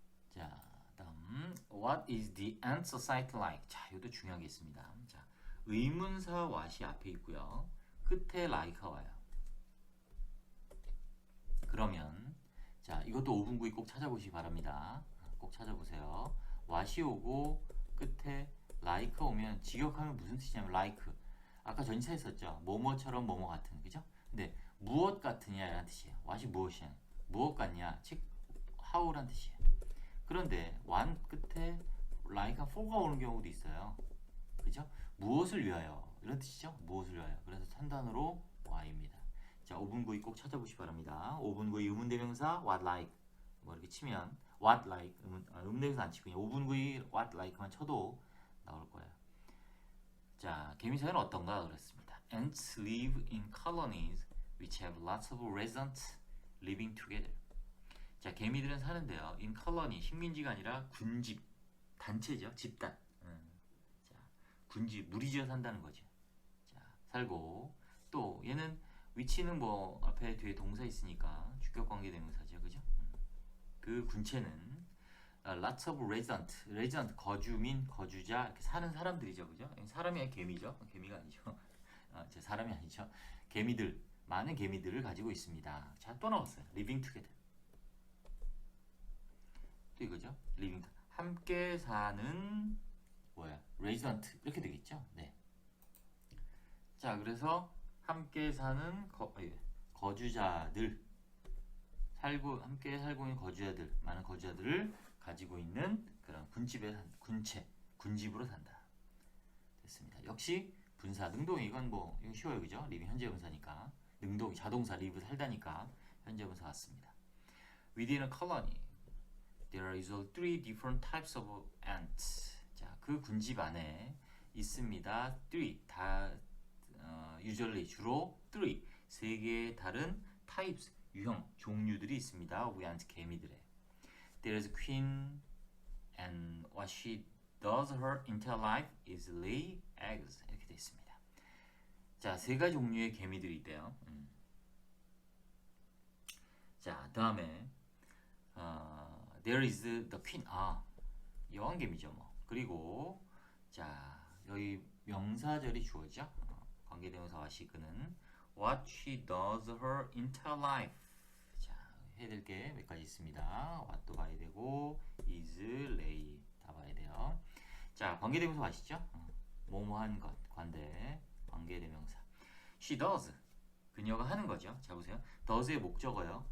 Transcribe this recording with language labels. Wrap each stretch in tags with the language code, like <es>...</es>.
<ko>자, 다음</ko> <en>What is the ant society like?</en> <ko>자, 이것도 중요한 게 있습니다. 자, 의문사 what이 앞에 있고요. 끝에 like가 와요. 그러면 자, 이것도 5분 구이 꼭 찾아보시기 바랍니다. 꼭 찾아보세요. what이 오고 끝에 like 오면 직역하면 무슨 뜻이냐면 like. 아까 전치사 했었죠. 뭐뭐처럼 뭐뭐 같은. 그죠? 근데 무엇 같으냐 라는 뜻이에요. what이 무엇이냐. 무엇 같냐. 즉 how란 뜻이에요. 그런데 one 끝에 like가 for가 오는 경우도 있어요. 그죠? 무엇을 위하여 이런 뜻이죠. 무엇을 위하여. 그래서 찬단으로 why입니다. 자, 5분 구이 꼭 찾아보시기 바랍니다. 5분 구이 의문대명사 what like 뭐 이렇게 치면 what like 의문대명사 안 치고 그냥 5분 구이 what like만 쳐도 나올 거예요. 자, 개미사회는 어떤가 그랬습니다.</ko> <en>Ants live in colonies which have lots of residents living together.</en> <ko>자, 개미들은 사는데요. in colony 식민지가 아니라 군집 단체죠. 집단. 자, 군집 무리지어 산다는 거죠. 자, 살고 또 얘는 위치는 뭐 앞에 뒤에 동사 있으니까 주격 관계 대명사죠. 그죠? 그 군체는 lots of resident 거주민, 거주자 이렇게 사는 사람들이죠. 그죠? 사람이 아니라 개미죠. 개미가 아니죠. 제 사람이 아니죠. 개미들, 많은 개미들을 가지고 있습니다. 자, 또 나왔어요.</ko> <en>living together.</en> <ko>또 이거죠. living 함께 사는 뭐야? resident 이렇게 되겠죠. 네. 자, 그래서 함께 사는 거주자들 함께 살고 있는 거주자들 많은 거주자들을 가지고 있는 그런 군집으로 산다. 됐습니다. 역시 분사 능동이 이건 뭐 이건 쉬워요. 그죠? 리빙 현재 분사니까 능동이 자동사 리브 살다니까 현재 분사 같습니다.</ko> <en>Within a colony there is three different types of ants.</en> <ko>자, 그 군집 안에 있습니다. three 다 usually 주로 three 세 개의 다른 types 유형 종류들이 있습니다. of ant 개미들의.</ko> <en>There is a queen and what she does her entire life is lay eggs.</en> <ko>이렇게 되어 있습니다. 자, 세 가지 종류의 개미들이 있대요. 자, 다음에</ko> <en>there is the queen.</en> <ko>여왕개미죠 뭐. 그리고 자, 여기 명사절이 주어져. 관계대명사 와시그는</ko> <en>what she does her entire life.</en> <ko>자, 해야 될 게 몇 가지 있습니다. what도 봐야 되고 is, lay 다 봐야 돼요. 자, 관계대명사 아시죠? 뭐뭐한 것, 관대, 관계대명사.</ko> <en>She does.</en> <ko>그녀가 하는 거죠. 자, 보세요. does의 목적어요.</ko>